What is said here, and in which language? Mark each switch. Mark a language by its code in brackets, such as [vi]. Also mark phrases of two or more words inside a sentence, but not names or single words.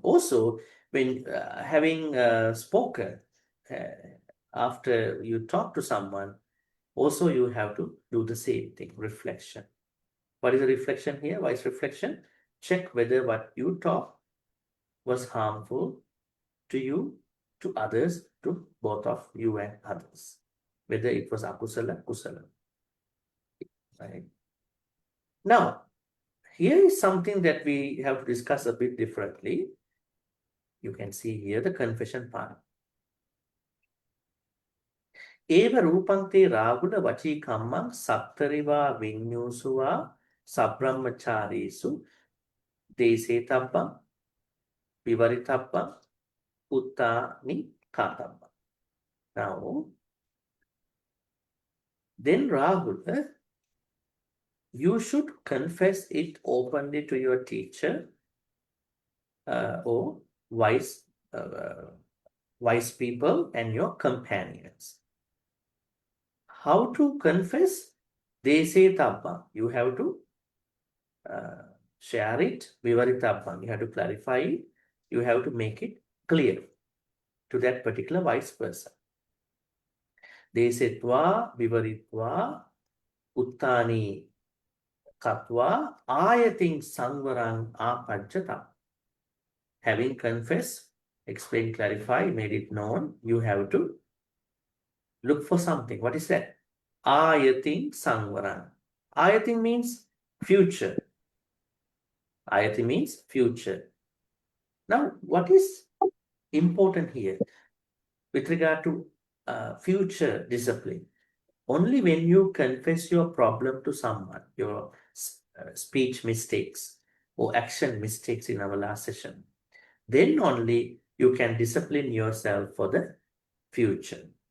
[en] Also, when having spoken, after you talk to someone, also you have to do the same thing, reflection. What is the reflection here? Why is reflection? Check whether what you talk was harmful to you, to others, to both of you and others. Whether it was [pi] akusala, kusala. [en] Right? Now, here is something that we have to discuss a bit differently. You can see here the confession part. [pi] Eva rupante rāhula vachī kammang sattarivā vinyūsuvā sabrahmachārīsu desetabbaṃ vivaritabbam uttani kātabbam. [en] Now, then Rahula, you should confess it openly to your teacher or wise people and your companions. How to confess? They say tabba. You have to share it. Vivaritappa. You have to clarify it. You have to make it clear to that particular wise person. They say [pi] tva vivaritva uttani katva ayating sangvarang apajjata. [en] Having confessed, explained, clarified, made it known, you have to look for something. What is that? [pi] Ayating sangvarang. Ayating [en] means future. Ayati means future. Now, what is important here with regard to future discipline? Only when you confess your problem to someone, your speech mistakes or action mistakes in our last session, then only you can discipline yourself for the future.